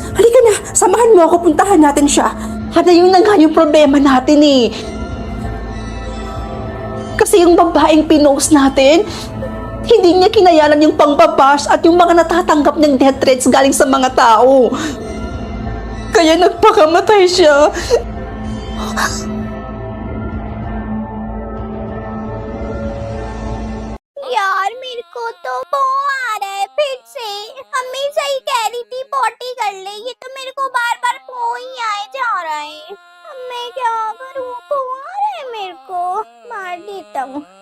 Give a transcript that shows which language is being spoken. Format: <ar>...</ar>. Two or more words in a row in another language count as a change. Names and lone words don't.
<tl>Halika na, samahan mo ako, puntahan natin siya. Hana, yun na nga yung problema natin eh. Kasi yung babaeng pinost natin, hindi niya kinayanan yung pangbabash at yung mga natatanggap ng</tl> <en>death threats</en> <tl>galing sa mga tao. Kaya nagpakamatay siya.</tl> <hi>यार मेरे को तो बहुत आ रहा है फिर से। हमेशा ही कह रही थी पॉटी कर ले, ये तो मेरे को बार बार पो ही आए जा रहा है। अब मैं क्या करूँ, पो आ रहा है मेरे को, मार देता हूँ।</hi>